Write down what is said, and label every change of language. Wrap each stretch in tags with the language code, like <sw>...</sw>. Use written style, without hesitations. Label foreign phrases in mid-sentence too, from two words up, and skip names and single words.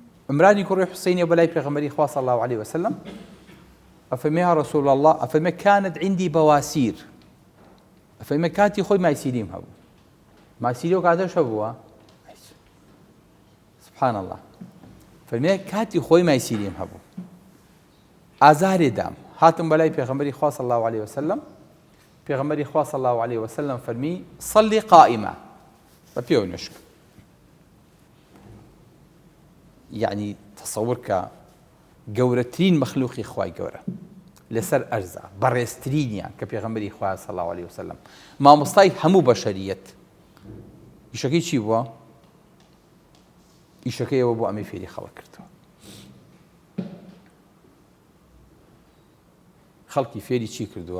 <ckb>عمرانی کوڕی حوسینی بەلای پێغەمبەری خوا</ckb> <ar>صلی الله عليه وسلم</ar> <ckb>ئەفەرمێ</ckb> <ar>یا رسول الله</ar> <ckb>ئەفەرمێ</ckb> <ar>كانت عندي بواسير</ar> <ckb>ئەفەرمێ کاتی خۆی مایسیریم هەبوو مایسیری ئەو کاتەش هەبووە</ckb> <ar>سبحان الله</ar> <ckb>فەرمێ کاتی خۆی مایسیریم هەبوو ئازارێ دام هاتم بەلای پێغەمبەری خوا</ckb> <ar>صلی الله عليه وسلم</ar> <ckb>پێغەمبەری خوا</ckb> <ar>صلی الله عليه وسلم</ar> <ckb>فەرمی</ckb> <ar>صلی قائمە</ar> <ckb>بە پێوە نوێشکە يعني تصور کە گەورەترین مەخلوقی خوای گەورە لەسەر ئەرزە بەڕێزترینیان کە پێغەمبەری خوا</ckb> <ar>صلی الله عليه وسلم</ar> <ckb>مامۆستای هەموو بەشەریەت ئیشەکەی چی بووە؟ ئیشەکەی ئەوە بۆ ئەمەی فێری خەڵک کردەوە خەڵکی فێری چی کردووە؟</ckb>